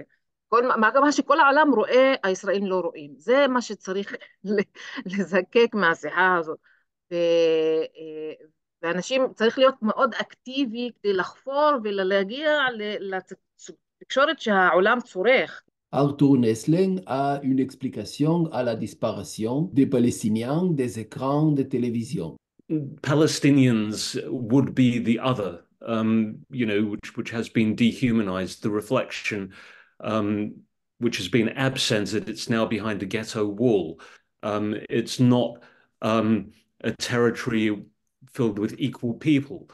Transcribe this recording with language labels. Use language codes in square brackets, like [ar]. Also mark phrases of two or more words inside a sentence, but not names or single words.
[he] מה שכל העולם רואה, הישראלים לא רואים. זה מה שצריך לזקק מהשיחה הזאת. ואנשים צריך להיות מאוד אקטיבי כדי לחפור ולהגיע לתקשורת שהעולם צורך. [fr] Arthur Neslen a une explication à la disparition des Palestiniens des écrans de télévision. [en] Palestinians would be the other, which has been dehumanized, the reflection, which has been absented. It's now behind a ghetto wall. It's not a territory filled with equal people.